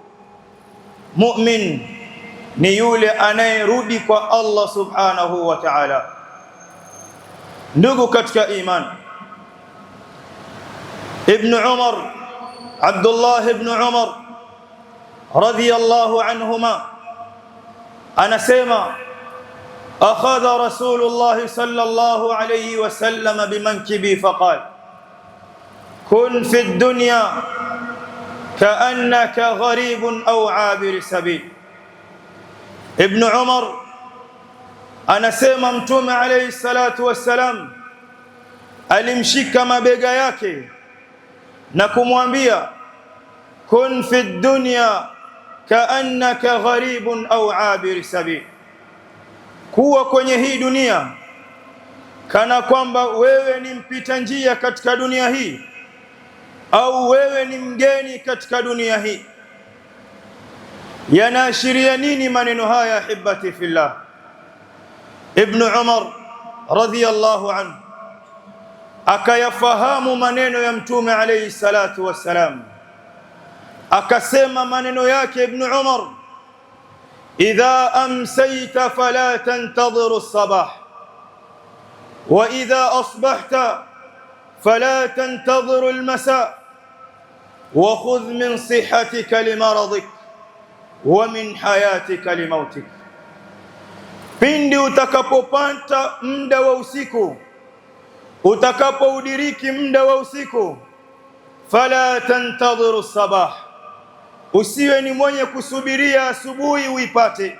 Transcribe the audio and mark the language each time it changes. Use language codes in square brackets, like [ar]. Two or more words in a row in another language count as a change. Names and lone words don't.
[sw] Mu'min ni yule anayerudi kwa Allah [ar] سبحانه وتعالى. [sw] Ndugu katika iman, Ibn Umar, Abdullah ibn Umar [ar] رضي الله عنهما [sw] anasema, [ar] أخذ رسول الله صلى الله عليه وسلم بمنكبي فقال كن في الدنيا كأنك غريب أو عابر سبيل. [sw] Ibn Umar anasema Mtume [ar] عليه الصلاة والسلام [sw] alimshika mabega yake na kumwambia, [ar] كن في الدنيا كأنك غريب أو عابر سبيل, [sw] kuwa kwenye hii dunia kana kwamba wewe ni mpita njia katika dunia hii au wewe ni mgeni katika dunia hii. Yanaashiria nini maneno haya [ar] أحبتي في الله? Ibn Umar رضي الله عنه [sw] akayafahamu maneno ya Mtume [ar] عليه الصلاة والسلام, [sw] akasema maneno yake Ibn Umar, [ar] إذا أمسيت فلا تنتظر الصباح وإذا أصبحت فلا تنتظر المساء وخذ من صحتك لمرضك ومن حياتك لموتك. [sw] Pindi utakapopata muda wa usiku, utakapoudiriki muda wa usiku, [ar] فلا تنتظر الصباح, [sw] usiwe ni mwenye kusubiria asubuhi uipate.